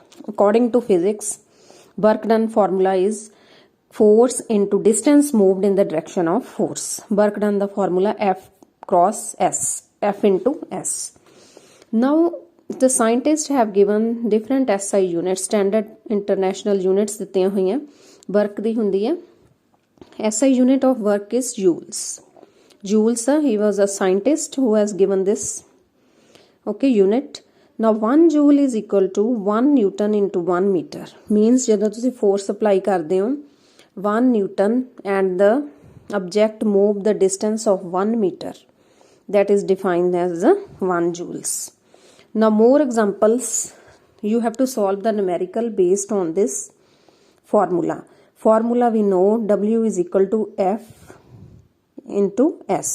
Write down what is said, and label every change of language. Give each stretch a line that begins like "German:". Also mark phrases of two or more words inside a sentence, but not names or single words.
English: According to physics, work done formula is force into distance moved in the direction of force. Work done the formula F cross S, F into S. Now the scientists have given different SI units, standard international units
Punjabi: ਦਿੱਤੀਆਂ ਹੋਈਆਂ
English: work
Punjabi: ਦੀ ਹੁੰਦੀ ਹੈ.
English: SI unit of work is joules. Joules, he was a scientist who has given this unit. Now 1 joule is equal to 1 Newton into 1 meter. Means
Punjabi: ਜਦੋਂ ਤੁਸੀਂ
English: force apply
Punjabi: ਕਰਦੇ ਹੋ
English: 1 Newton and the object move the distance of 1 meter. That is defined as 1 joules. Now more examples. You have to solve the numerical based on this formula. Formula we know W is equal to F into S.